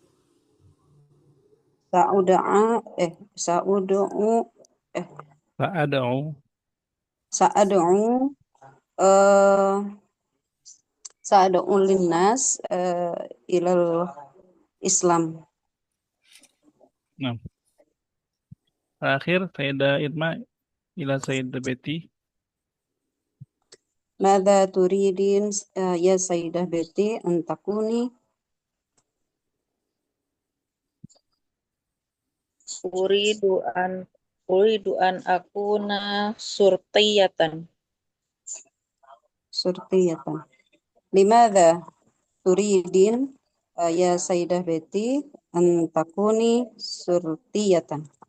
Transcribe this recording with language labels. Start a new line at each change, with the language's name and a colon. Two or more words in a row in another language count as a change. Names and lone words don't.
Arabic: سأدعو الناس إلى الإسلام.
Indonesian: Nah.
Arabic: Terakhir السيدة إرما إلى السيدة بيتي. ماذا تريدين يا سيدة بيتي أن تكوني? أريد أن أكون شرطيةً. لماذا تريدين يا سيدة بيتي أن تكوني شرطيةً?